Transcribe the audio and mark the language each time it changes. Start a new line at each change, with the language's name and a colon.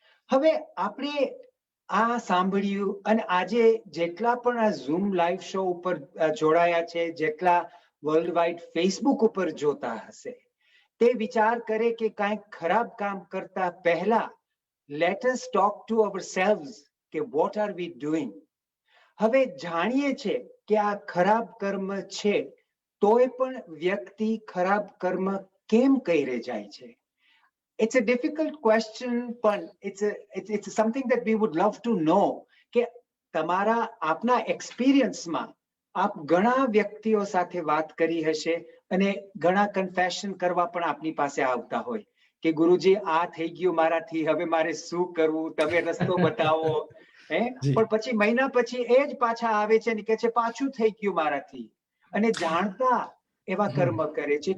Gujarati: હવે આપણે આ સાંભળ્યું અને આજે જેટલા પણ આ ઝૂમ લાઈવ શો ઉપર જોડાયા છે, જેટલા વર્લ્ડ વાઇડ ફેસબુક ઉપર જોતા હશે, તે વિચાર કરે કે કાંઈક ખરાબ કામ કરતા પહેલા
English: let us talk to ourselves
Gujarati: કે
English: what are we doing.
Gujarati: હવે જાણીએ છે કે આ ખરાબ કર્મ છે, તોય પણ વ્યક્તિ ખરાબ કર્મ કેમ કરે જાય છે?
English: It's a difficult question, but it's something that we would love to know.
Gujarati: કે તમારા આપના એક્સપિરિયન્સમાં આપ ઘણા વ્યક્તિઓ સાથે વાત કરી હશે અને ઘણા કન્ફેશન કરવા પણ આપની પાસે આવતા હોય કે ગુરુજી આ થઈ ગયું મારાથી, હવે મારે શું કરવું, તમે રસ્તો બતાવો. પણ પછી મહિના પછી એ જ પાછા આવે છે અને કહે છે પાછું થઈ ગયું મારાથી, અને જાણતા એવા કર્મ કરે છે.